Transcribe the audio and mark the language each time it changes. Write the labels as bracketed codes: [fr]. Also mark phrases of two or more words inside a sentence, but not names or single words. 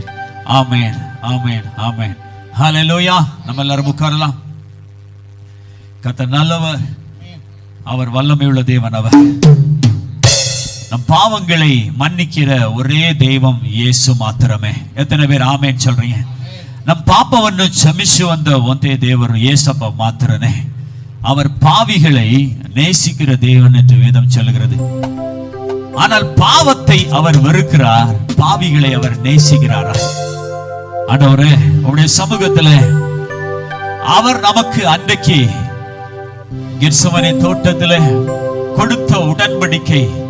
[ta] ஆமென், ஆமென், ஆமென். ஹல்லேலூயா. நம்ம எல்லாரும் உட்காரலாம். கர்த்தர் நல்லவர், அவர் வல்லமையுள்ள தேவன். அவர் நம் பாவங்களை மன்னிக்கிற ஒரே தெய்வம் இயேசு மாத்திரமே. எத்தனை பேர் ஆமென் சொல்றீங்க? நம் [kn] ಪಾಪವನ್ನು ಕ್ಷಮಿಸಿ [ta] வந்த [kn] ಒಂದೇ ದೇವರು [ta] இயேசப்பா மாத்திரனே. அவர் பாவிகளை நேசிக்கிற தேவன் என்று வேதம் சொல்லுகிறது. ஆனால் பாவத்தை அவர் வெறுக்கிறார், பாவிகளை அவர் நேசிக்கிறாரா? ஆண்டவரே, உம்முடைய சமூகத்தில் அவர் நமக்கு அன்றைக்கு கெத்செமனே தோட்டத்தில் கொடுத்த உடன்படிக்கை,